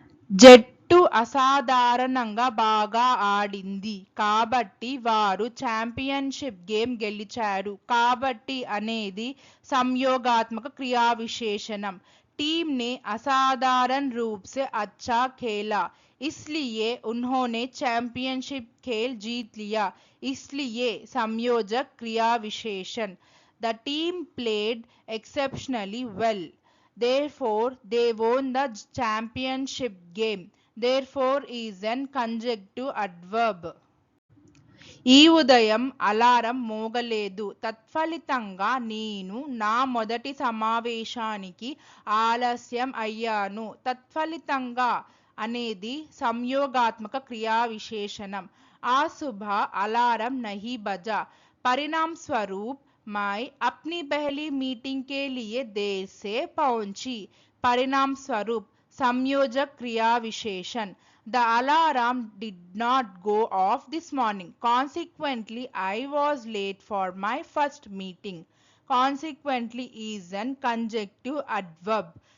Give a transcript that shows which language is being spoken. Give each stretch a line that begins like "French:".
Telugu: జట్టు అసాధారణంగా బాగా ఆడింది కాబట్టి వారు ఛాంపియన్షిప్ గేమ్ గెలిచారు. కాబట్టి అనేది సంయోగాత్మక క్రియా విశేషణం.
Hindi: टीम ने असाधारण रूप से अच्छा खेला इसलिए उन्होंने चैंपियनशिप खेल जीत लिया. इसलिए संयोजक क्रिया विशेषण.
English: The team played exceptionally well. Therefore, they won the championship game. Therefore is an conjunctive adverb.
Telugu: ఈ ఉదయం అలారం మోగలేదు. తత్ఫలితంగా నేను నా మొదటి సమావేశానికి ఆలస్యం అయ్యాను. తత్ఫలితంగా అనేది సంయోగాత్మక క్రియా విశేషణం.
Hindi: ఆ సుబహ అలారం నహీ బజా. परिणाम स्वरूप मैं अपनी पहली मीटिंग के लिए देर से पहुंची. परिणाम स्वरूप संयोजक क्रिया विशेषण.
English: The alarm did not go off this morning. Consequently, I was late for my first meeting. Consequently is an conjunctive adverb.